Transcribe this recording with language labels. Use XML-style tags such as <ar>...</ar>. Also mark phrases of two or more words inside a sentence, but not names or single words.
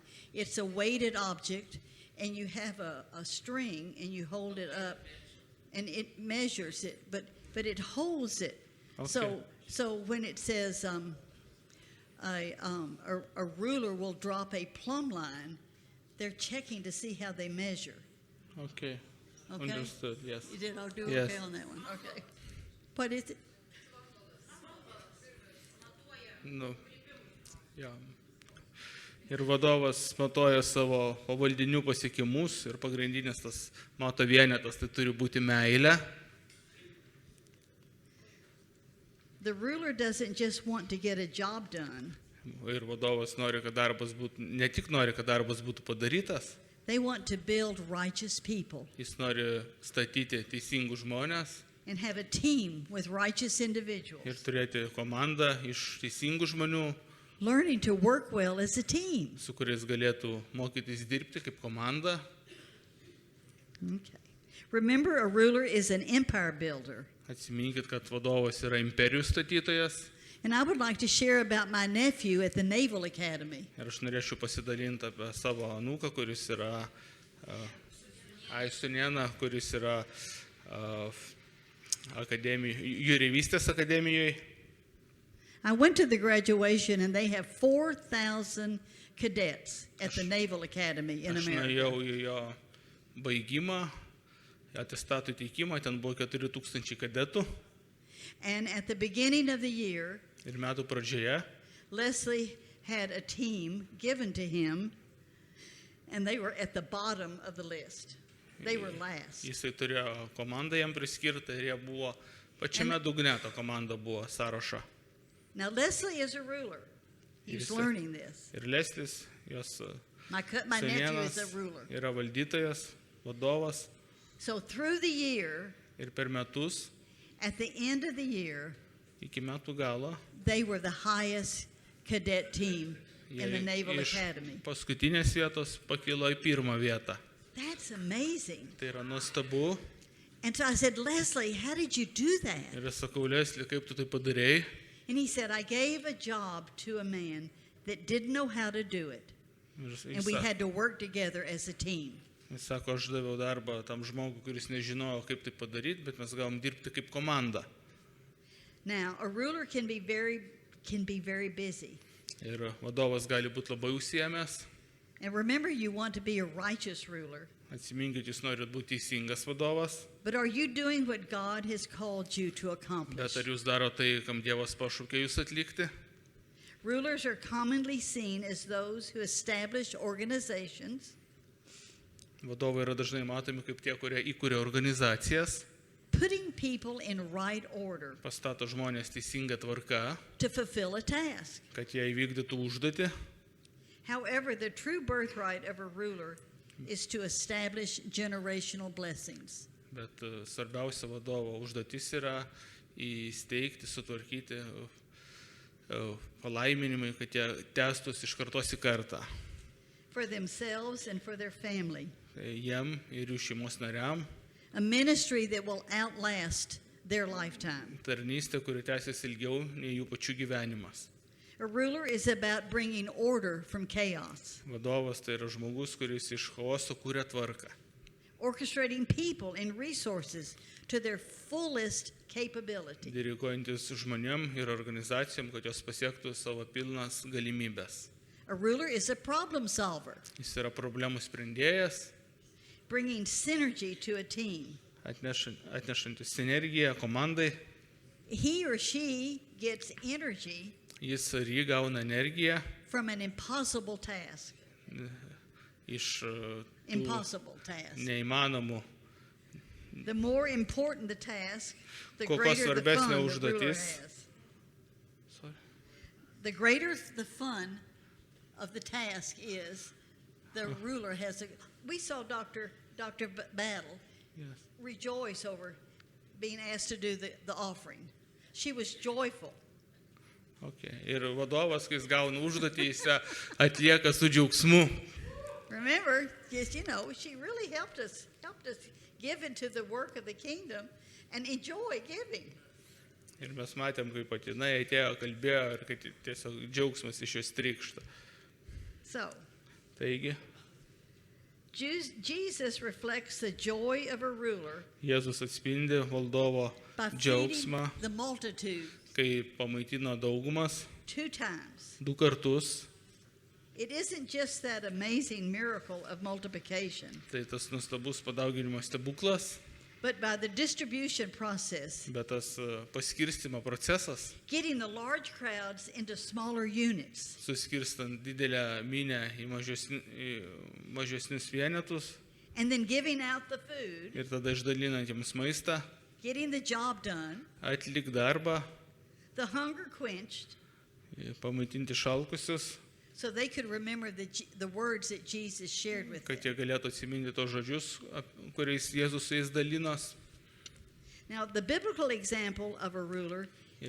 <en>It's a weighted object, and you have a string, and you hold it up, and it measures it, but it holds it. Okay. So when it says a ruler will drop a plumb line, they're checking to see how they measure. Okay. Okay. Understood, yes. You did all do Yes. okay on that one. Okay. What is it?</en> <lt>Nu, jo. Ir vadovas matuoja savo pavaldinių pasiekimus ir pagrindinis tas mato vienetas, tai turi būti meilė.</lt> <en>The ruler doesn't just want to get a job done.</en> <lt>Ir vadovas nori, kad darbas būtų, ne tik nori, kad darbas būtų padarytas,</lt> <en>They want to build righteous people</en> <lt>jis nori statyti teisingus žmonės</lt> <en>and have a team with righteous individuals,</en> <lt>ir turėti komandą iš teisingų žmonių,</lt> <en>learning to work well as a team.</en> <lt>su kuriais galėtų mokytis dirbti kaip komanda.</lt> <en>Okay. Remember, a ruler is an empire builder.</en> <lt>Atsiminkit, kad vadovas yra imperijų statytojas.</lt> <en>And I would like to share about my nephew at the Naval Academy.</en> <lt>Ir aš norėčiau pasidalinti apie savo anūką, kuris yra Aistunieną, kuris yra jūreivystės akademijoje.</lt> <en>I went to the graduation, and they have 4,000 cadets at the Naval Academy in</en> <lt>Aš</lt> <en>America.</en> <lt>nuėjau į jo baigimą, atestatų teikimą, ten buvo 4,000 kadetų.</lt> <en>And at the beginning of the year,</en> <lt>Ir metų pradžioje</lt> <en>Leslie had a team given to him, and they were at the bottom of the list. They were last.</en> <lt>jisai turėjo komandą jam priskirtą ir jie buvo pačiame dugne, ta komanda buvo sąrašo.</lt> <en>Now, Leslie is a ruler. He's Yes, sir. learning this.</en> <lt>Ir Leslis, jos</lt> <en>My nephew is a</en> <lt>senienas,</lt> <en>ruler.</en> <lt>yra valdytojas, vadovas.</lt> <en>So through the year,</en> <lt>Ir per metus,</lt> <en>at the end of the year,</en> <lt>iki metų galo,</lt> <en>they were the highest cadet team in the</en> <lt>jie</lt> <en>Naval</en> <lt>iš</lt> <en>Academy.</en> <lt>paskutinės vietos pakilo į pirmą vietą.</lt> <en>That's amazing.</en> <lt>Tai yra nuostabu.</lt> <en>And so I said, Leslie, how did you do that?</en> <lt>Ir aš sakau, Leslie, kaip tu tai padarėjai?</lt> <en>And he said, I gave a job to a man that didn't know how to do it.</en> <lt>Ir</lt> <en>And we had to work together as a team.</en> <lt>jis sako, aš daviau darbą tam žmogui, kuris nežinojo, kaip tai padaryti, bet mes gavom dirbti kaip komanda.</lt> <en>Now, a ruler can be very busy.</en> <lt>Ir vadovas gali būti labai užsiėmęs.</lt> <en>And remember, you want to be a righteous ruler.</en> <lt>Atsiminkit, jūs norit būti teisingas vadovas,</lt> <en>But are you doing what God has called you to</en> <lt>bet</lt> <en>accomplish?</en> <lt>ar jūs daro tai, kam Dievas pašaukė jūs atlikti?</lt> <en>Rulers are commonly seen as those who establish organizations,</en> <lt>Vadovai yra dažnai matomi kaip tie, kurie įkuria organizacijas,</lt> <en>putting people in right order</en> <lt>pastato žmonės teisinga tvarka,</lt> <en>to fulfill a task.</en> <lt>kad jie įvykdytų užduotį.</lt> <en>However, the true birthright of a ruler is to establish generational blessings.</en> <lt>Bet svarbiausia vadovo užduotis yra įsteigti, sutvarkyti palaiminimai, kad jie tęstųsi iš kartos į kartą.</lt> <en>For themselves and for their family.</en> <lt>Tai jiem ir jų šeimos nariam</lt> <en>A ministry that will outlast their lifetime.</en> <lt>tarnystė, kuri tęsiasi ilgiau nei jų pačių gyvenimas.</lt> <en>A ruler is about bringing order from chaos,</en> <lt>Vadovas tai yra žmogus, kuris iš chaoso kūrė tvarką,</lt> <en>orchestrating people and resources to their fullest capability.</en> <lt>diriguojantis žmonėm ir organizacijom, kad jos pasiektų savo pilnas galimybės.</lt> <en>A ruler is a problem solver,</en> <lt>Jis yra problemų sprendėjas,</lt> <en>bringing synergy to a team.</en> <lt>atnešantis sinergiją komandai.</lt> <en>He or she gets energy</en> <lt>Jis ar jį gauna energiją</lt> <en>from an impossible task.</en> <lt>iš tų</lt> <en>Impossible task.</en> <lt>neįmanomų.</lt> <en>The more important the task, the</en> <lt>Kuo</lt> <en>greater the</en> <lt>svarbesnė</lt> <en>fun the ruler</en> <lt>užduotis.</lt> <en>has. The greater the fun of the task is, the ruler has a. We saw Dr. Battle Yes. rejoice over being asked to do the offering. She was joyful. Okay.</en> <lt>Ir vadovas, kai jis gauna užduotį, jis ją atlieka su džiaugsmu.</lt> <en>Remember, yes, she really helped us give into the work of the kingdom and enjoy giving.</en> <lt>Ir mes matėm, kaip pati jinai atėjo, kalbėjo ir kad tiesiog džiaugsmas iš jos trykšta.</lt> <en>So,</en> <lt>Taigi,</lt> <en>Jesus reflects the joy of a ruler</en> <lt>Jėzus atspindi valdovo</lt> <en>by feeding</en> <lt>džiaugsmą,</lt> <en>the multitude</en> <lt>kai pamaitino daugumas</lt> <en>2 times.</en> <lt>2 kartus.</lt> <en>It isn't just that amazing miracle of multiplication,</en> <lt>Tai tas nuostabus padauginimo stebuklas,</lt> <en>but by the distribution process,</en> <lt>bet tas paskirstimo procesas,</lt> <en>getting the large crowds into smaller units.</en> <lt>suskirstant didelę minę į mažesnius vienetus</lt> <en>And then giving out the food,</en> <lt>ir tada išdalinant jiems maistą,</lt> <en>getting the job done,</en> <lt>atlik darbą,</lt> <en>the hunger quenched,</en> <lt>pamaitinti šalkusius,</lt> <en>so they could remember the words that Jesus shared with</en> <lt>kad</lt> <en>them.</en> <lt>jie galėtų atsiminti tos žodžius, kuriais Jėzus su jais dalinos.</lt> <en>Now, the biblical example of a ruler</en> <lt>Ir</lt>